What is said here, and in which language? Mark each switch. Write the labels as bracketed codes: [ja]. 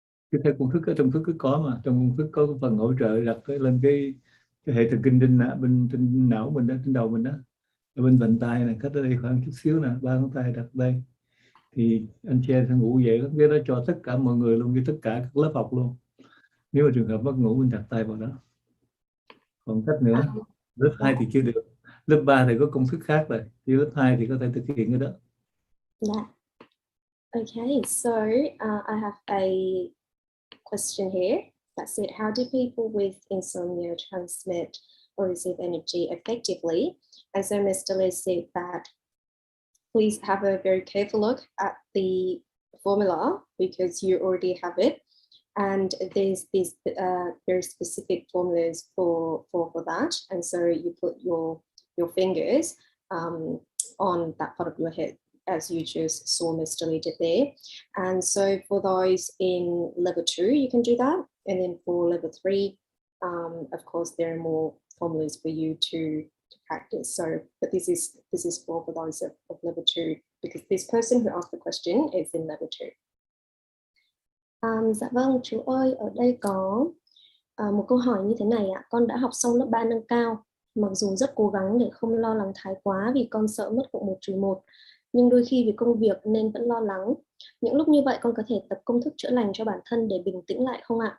[vi] Cái theo công thức ở trong thức cứ có mà, trong công thức có phần hỗ trợ đặt lên cái hệ thần kinh trên não mình đó, trên đầu mình đó, ở bên vành tay này, cách ở đây khoảng chút xíu nè, 3 ngón tay đặt đây, thì anh chị em sẽ ngủ dậy. Cái đó cho tất cả mọi người luôn, như tất cả các lớp học luôn. Nếu mà trường hợp mất ngủ mình đặt tay vào đó. Còn cách nữa, lớp 2 thì chưa được, lớp 3 thì có công thức khác rồi, thì lớp 2 thì có thể thực hiện cái đó. Yeah. [en] Okay, so I have a question here that said, how do people with insomnia transmit or receive energy effectively. And so Mr. Lee said that please have a very careful look at the formula because you already have it. And there's these very specific formulas for that. And so you put your fingers on that part of your head, as you just saw Mr. Lee did there. And so for those in level 2, you can do that. And then for level 3, of course, there are more formulas for you to practice. So, but this is for those of level 2, because this person who asked the question is in level 2. [vi] Dạ vâng, chú ơi, ở đây có một câu hỏi như thế này ạ. Con đã học xong lớp 3 nâng cao, mặc dù rất cố gắng để không lo lắng thái quá vì con sợ mất cộng 1-1, nhưng đôi khi vì công việc nên vẫn lo lắng. Những lúc như vậy con có thể tập công thức chữa lành cho bản thân để bình tĩnh lại không ạ?